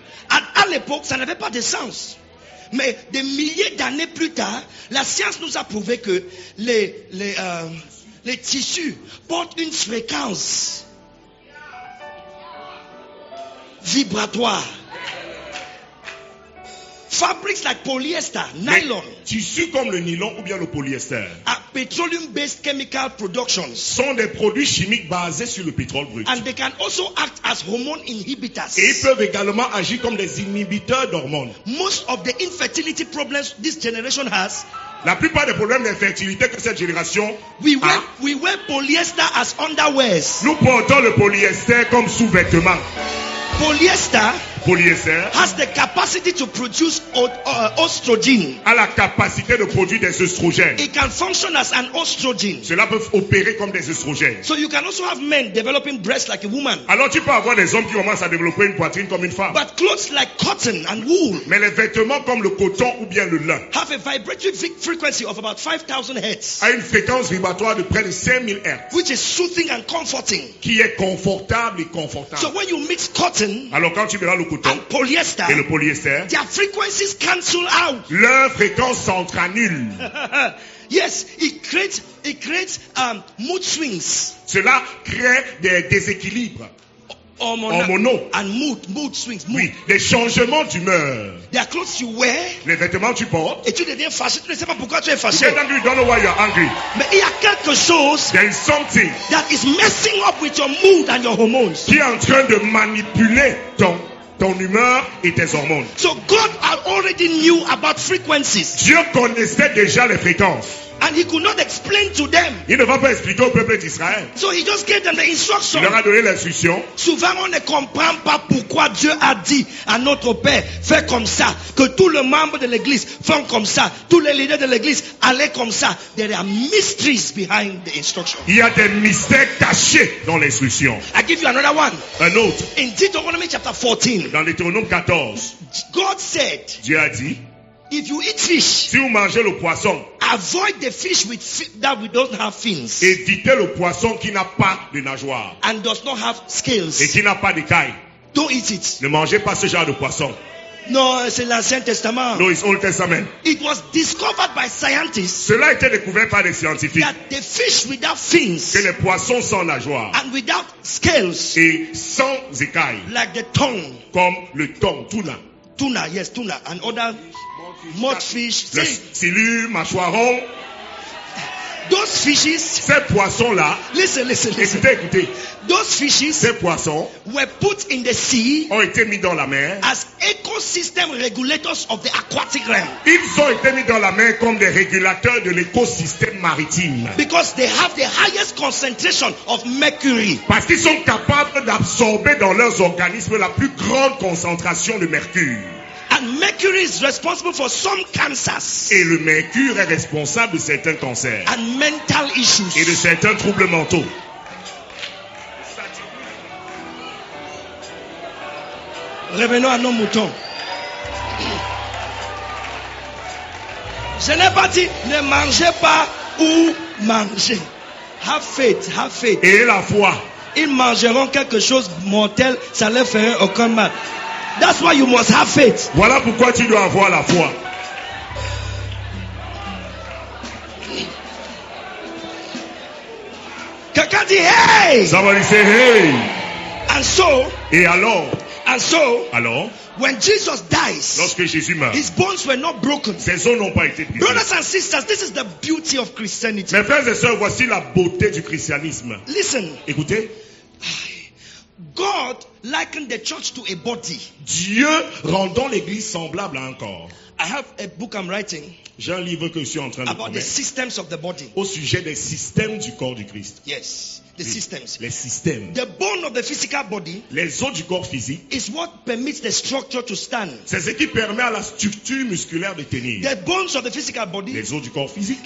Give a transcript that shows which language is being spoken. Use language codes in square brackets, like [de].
[fr] À l'époque, ça n'avait pas de sens. Mais des milliers d'années plus tard, la science nous a prouvé que les tissus portent une fréquence vibratoire. [en] Fabrics like polyester, nylon, [fr] Tissus comme le nylon ou bien le polyester [en] are petroleum-based chemical productions. [fr] sont des produits chimiques basés sur le pétrole brut. [en] And they can also act as hormone inhibitors. [fr] Et ils peuvent également agir comme des inhibiteurs d'hormones. [en] Most of the infertility problems this generation has, [fr] La plupart des problèmes d'infertilité que cette génération [en] we [fr] a, [en] wear polyester as underwears. [fr] nous portons le polyester comme sous-vêtement. [en] Polyester Has the capacity to produce estrogen. [fr] a la capacité de produire des œstrogènes. [en] It can function as an estrogen. [fr] Cela peut opérer comme des œstrogènes. [en] So you can also have men developing breasts like a woman. [fr] Alors tu peux avoir des hommes qui commencent à développer une poitrine comme une femme. [en] But clothes like cotton and wool [fr] Mais les vêtements comme le coton ou bien le lin [en] have a vibratory frequency of about 5,000 hertz, [fr] a une fréquence vibratoire de près de 5000 Hz [en] which is soothing and comforting. [fr] qui est confortable et confortable. [en] So when you mix cotton [fr] Alors quand tu mélanges le coton [en] and polyester, [fr] et le polyester, [en] their frequencies cancel out. [fr] leur fréquence s'entre-annule. [en] Yes, it creates mood swings. [fr] Cela crée des déséquilibres hormonaux. [en] And mood swings. [fr] Oui, des changements d'humeur. [en] There are clothes you wear [fr] Les vêtements que tu portes, et tu deviens fâché. Tu ne sais pas pourquoi tu es [en] you [fr] fâché. [en] get angry, you don't know why you're angry. [fr] Mais il y a quelque chose [en] There is something that is messing up with your mood and your hormones. [fr] qui est en train de manipuler ton humeur et tes hormones. [en] So God already knew about frequencies, [fr] Dieu connaissait déjà les fréquences. [en] and he could not explain to them. [fr] Il ne va pas expliquer au peuple d'Israël. [en] So he just gave them the [fr] Il [en] instruction. [fr] leur a donné l'instruction. Souvent, on ne comprend pas pourquoi Dieu a dit à notre Père, fais comme ça, que tous les membres de l'église font comme ça, tous les leaders de l'église allaient comme ça. [en] There are mysteries behind the instruction. [fr] Il y a des mystères cachés dans l'instruction. [en] I give you another one. [fr] Un autre, [en] In Deuteronomy chapter 14, [fr] dans Deutéronome 14, [en] God said, [fr] Dieu a dit, [en] if you eat fish, [fr] si vous mangez le poisson, [en] avoid the fish that we don't have fins [fr] évitez le poisson qui n'a pas de nageoire [en] and does not have [fr] et [en] scales. [fr] qui n'a pas d'écailles. [en] Don't eat it. [fr] Ne mangez pas ce genre de poisson. No, c'est l'Ancien Testament. [en] No, it's Old Testament. It was discovered by scientists [fr] Cela a été découvert par des scientifiques [en] that the fish without [fr] que [en] fins [fr] les poissons sans nageoire [en] and without scales, [fr] et sans écailles, [en] like the tongue, [fr] comme le thon, tuna, [en] tuna, and other mudfish, [fr] le silure, mâchoiron, [en] those fishes, [fr] ces poissons-là, [en] listen. [fr] écoutez, [en] Those fishes [fr] ces poissons [en] were put in the sea [fr] ont été mis dans la mer. [en] as ecosystem regulators of the aquatic realm. [fr] Ils ont été mis dans la mer comme des régulateurs de l'écosystème maritime. [en] Because they have the highest concentration of mercury. [fr] Parce qu'ils sont capables d'absorber dans leurs organismes la plus grande concentration de mercure. [en] And mercury is responsible for some cancers [fr] Et le mercure est responsable de certains cancers [en] and mental [fr] et de [en] issues. [fr] certains troubles mentaux. Revenons à nos moutons. Je n'ai pas dit ne mangez pas ou mangez. [en] Have faith, have faith. [fr] Et la foi. Ils mangeront quelque chose de mortel, ça leur ferait aucun mal. [en] That's why you must have faith. [fr] Voilà pourquoi tu dois avoir la foi. Quelqu'un dit hey! [en] Somebody say hey. And so, [fr] Et alors, [en] alors, when Jesus dies, [fr] lorsque Jésus meurt, [en] his bones were not broken. [fr] ses os n'ont pas été brisés. [en] Brothers and sisters, this is the beauty of Christianity. [fr] Mes frères et sœurs, voici la beauté du christianisme. [en] Listen, [fr] Écoutez, [en] God likened the church to a body. [fr] Dieu rendant l'église semblable à un corps. [en] I have a book I'm writing [fr] J'ai un livre que je suis en train de [en] about the [fr] connaître [en] systems of the body. [fr] au sujet des systèmes du corps du Christ. [en] Yes, the systems. [fr] Les systèmes. [en] The bone of the physical body [fr] Les os du corps physique, [en] is what permits the structure to stand. [fr] c'est ce qui permet à la structure musculaire de tenir. [en] The bones of the physical body [fr] Les os du corps physique,